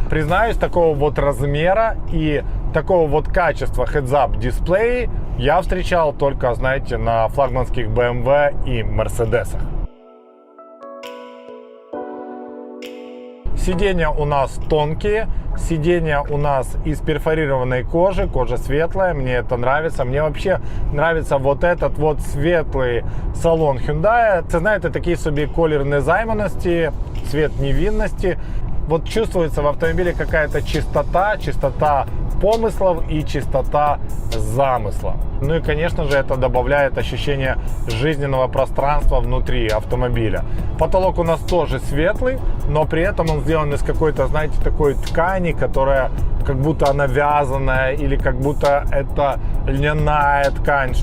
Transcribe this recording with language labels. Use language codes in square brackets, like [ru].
[ru] Признаюсь, такого вот размера и такого вот качества heads-up дисплеи я встречал только, знаете, на флагманских BMW и Mercedes. Сиденья у нас тонкие, сиденья у нас из перфорированной кожи, кожа светлая, мне это нравится. Мне вообще нравится вот этот вот светлый салон Hyundai. [uk] Це, знаєте, такий собі колір незайманості, [ru] цвет невинности. Вот чувствуется в автомобиле какая-то чистота помыслов и чистота замысла. Ну и, конечно же, это добавляет ощущение жизненного пространства внутри автомобиля. Потолок у нас тоже светлый, но при этом он сделан из какой-то, знаете, такой ткани, которая как будто она вязаная или как будто это льняная ткань.